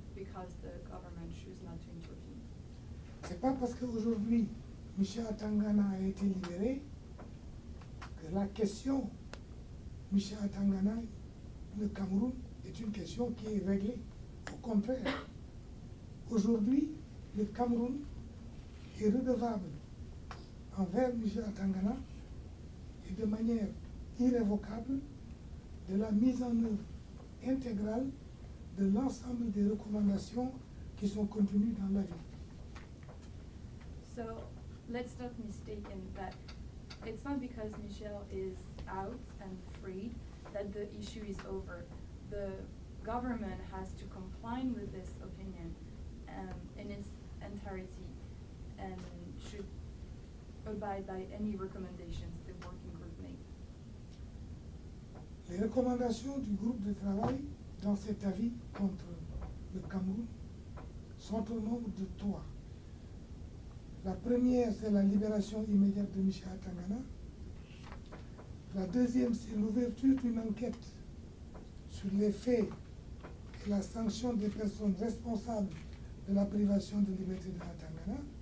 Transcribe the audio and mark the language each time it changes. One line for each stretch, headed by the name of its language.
English: because the government choose not to intervene.
French: C'est pas parce qu'aujourd'hui Michel Atangana a été libéré que la question Michel Atangana, le Cameroun, est une question qui est réglée. Au contraire, aujourd'hui, le Cameroun est redevable envers Michel Atangana et de manière irrévocable de la mise en œuvre intégrale de l'ensemble des recommandations qui sont contenues dans l'avis.
English: So let's not mistaken that it's not because Michel is out and freed that the issue is over. The government has to comply with this opinion in its entirety and should abide by any recommendations the working group made.
French: Les recommandations du groupe de travail dans cet avis contre le Cameroun sont au nombre de 3. La première, c'est la libération immédiate de Michel Atangana. La deuxième, c'est l'ouverture d'une enquête sur les faits et la sanction des personnes responsables de la privation de liberté de Atangana.